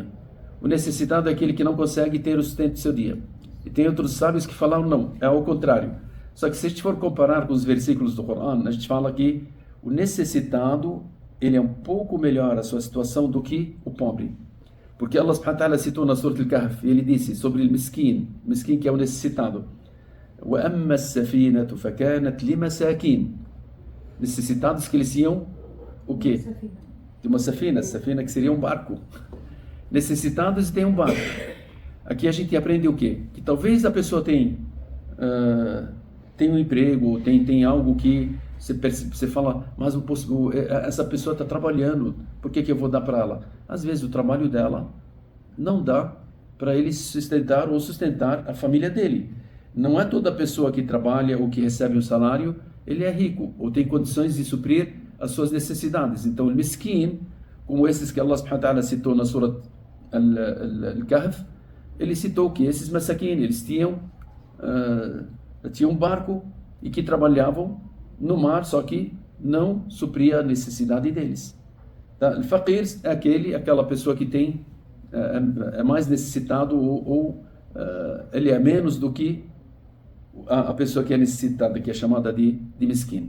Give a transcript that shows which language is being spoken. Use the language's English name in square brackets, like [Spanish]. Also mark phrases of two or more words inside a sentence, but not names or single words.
[Portuguese] O necessitado é aquele que não consegue ter o sustento do seu dia. E tem outros sábios que falam, não, é ao contrário. Só que se a gente for comparar com os versículos do Corão, a gente fala que o necessitado, ele é um pouco melhor a sua situação do que o pobre. Porque [Arabic] الله سبحانه وتعالى [Portuguese] citou na Surah Al-Kahf, ele disse sobre o miskin que é o necessitado. [Arabic] وَأَمَّا السَّفِينَةُ فَكَانَتْ لِمَسَاكِينَ, [Portuguese] necessitados que eles iam o quê? De uma safina que seria um barco. Necessitados e tem um barco. Aqui a gente aprende o quê? Que talvez a pessoa tem um emprego, tem algo que você fala, mas essa pessoa está trabalhando, por que eu vou dar para ela? Às vezes o trabalho dela não dá para ele sustentar ou sustentar a família dele. Não é toda pessoa que trabalha ou que recebe um salário, ele é rico ou tem condições de suprir as suas necessidades. Então, o miskin, como esses que [Arabic] الله سبحانه وتعالى [Portuguese] citou na Surah Al-Kahf, ele citou que esses masakin, eles tinham um barco e que trabalhavam no mar, só que não supria a necessidade deles. Tá? O faqir é aquela pessoa que tem é mais necessitado ou ele é menos do que a pessoa que é necessitada, que é chamada de miskin.